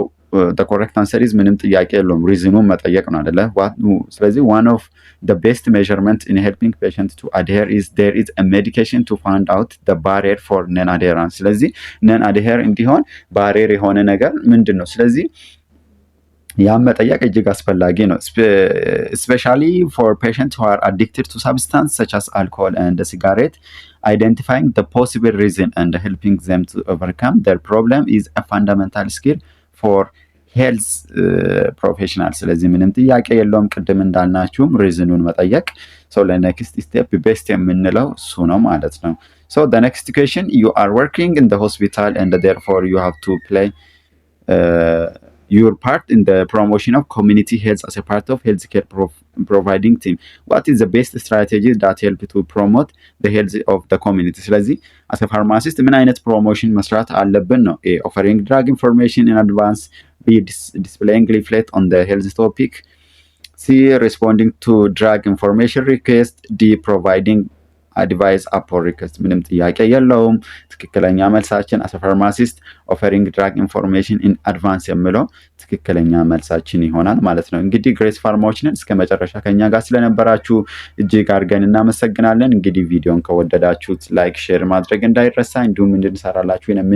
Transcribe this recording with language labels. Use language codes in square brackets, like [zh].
[en] the correct answer is [am] ምንም ጥያቄ የለውም ሪዝኑን መጠየቅ ነው አይደለ? [en] ስለዚህ one of the best measurement in helping patient to adhere is there is a medication to find out the barrier for non adherence። [am] ስለዚህ non adhere እንዲሆን ባሪየር የሆነ ነገር ምንድን ነው? ስለዚህ ያን መጠየቅ እጅግ አስፈላጊ ነው። [en] especially for patients who are addicted to substance such as alcohol and cigarette, identifying the possible reason and helping them to overcome their problem is a fundamental skill for ሄልዝ [am] ፕሮፌሽናል። ስለዚህ ምንም ጥያቄ የለውም ቅድም እንዳልናችሁም ሪዝኑን መጠየቅ ለኔክስት ስቴፕ ቤስት የምንለው እሱ ነው ማለት ነው። [en] the next question, you are working in the hospital and therefore you have to play your part in the promotion of community health as a part of healthcare providing team. What is the best strategy that help to promote the health of the community? [am] ስለዚህ [en] as a pharmacist [am] ምን አይነት ፕሮሞሽን መስራት አለብን ነው? [en] A, offering drug information in advance. B, displaying leaflet on the health topic. C, responding to drug information request. D, providing advice upon request። [am] ምንም ጥያቄ የለውም ትክክለኛ መልሳችን [en] as a pharmacist offering drug information in advance [am] የሚለው ትክክለኛ መልሳችን ይሆናል ማለት ነው። እንግዲህ ግሬስ ፋርማዎችን እስከ መጨረሻ ከኛ ጋር ስለነበራችሁ እጅግ አድርገን እናመሰግናለን። እንግዲህ ቪዲዮን ከወደዳችሁት ላይክ፣ ሼር ማድረግ እንዳይረሳ። እንዲሁም እንድንሰራላችሁ